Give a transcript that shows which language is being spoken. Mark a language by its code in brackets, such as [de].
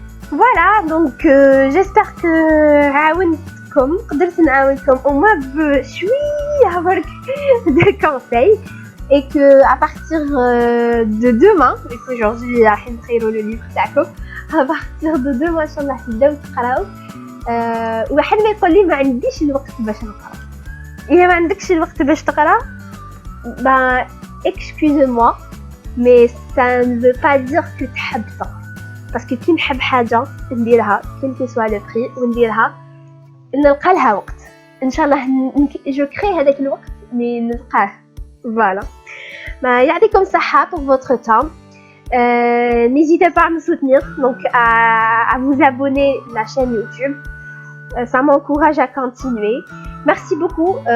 [fr] Voilà, donc j'espère que عاونتكم, [ar] قدرت نعاونكم [fr] au moins بشوية برك de conseils, et que à partir de demain, aujourd'hui [ar] راح نخيروا [fr] le livre تاعكم, à partir de demain إن شاء الله تبداو تقراو. [ar] واحد ما يقول لي ما عنديش الوقت باش نقرا. إذا ما عندكش الوقت باش تقرا, [fr] ben excusez-moi, mais ça ne veut pas dire que [ar] تحب تقرا. parce que كي نحب حاجة نديرها [fr] quel que soit le prix [ar] ونديرها نلقى لها وقت إن شاء الله. [fr] je crée هذاك الوقت mais نلقاه. voilà. bah, [ar] يعطيكم صحة [fr] pour votre temps. N'hésitez pas à me soutenir, donc à vous abonner à la chaîne YouTube. Ça m'encourage à continuer. Merci beaucoup.